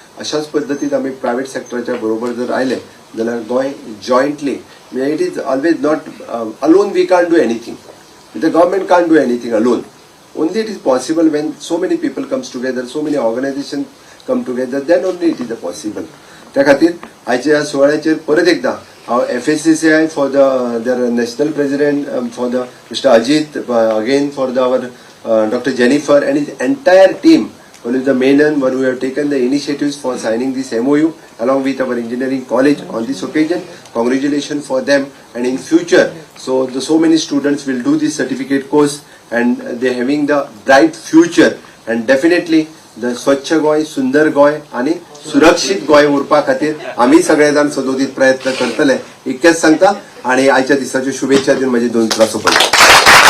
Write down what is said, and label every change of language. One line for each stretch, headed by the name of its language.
Goan Konkani: अशाच पद्दतीन आमी प्रायव्हेट सेक्टराच्या बरोबर जर आयले जाल्यार Goa जॉयंटली
English: It is always not alone we can't do anything. The government can't do anything alone. Only it is possible when so many people comes together, so many organizations come together, then only it is possible.
Goan Konkani: त्या खातीर आयच्या ह्या सुवाळ्याचेर परत एकदा हांव FSAI
English: For their national president for the Mr. Ajit again for our Dr. Jennifer and his entire team, one is the main one who have taken the initiatives for signing this MOU along with our engineering college on this occasion. Congratulations for them, and in future so many students will do this certificate course and they having the bright future, and definitely the
Goan Konkani: स्वच्छ गोय, सुंदर गोय आणि सुरक्षित गोय उरपा खातीर आम्ही सगळे जाण सदोदीत प्रयत्न करतले इतकेच सांगता आणि आयच्या दिसाच्यो शुभेच्छा दिवन माझी 2 उतरां सोंपयता.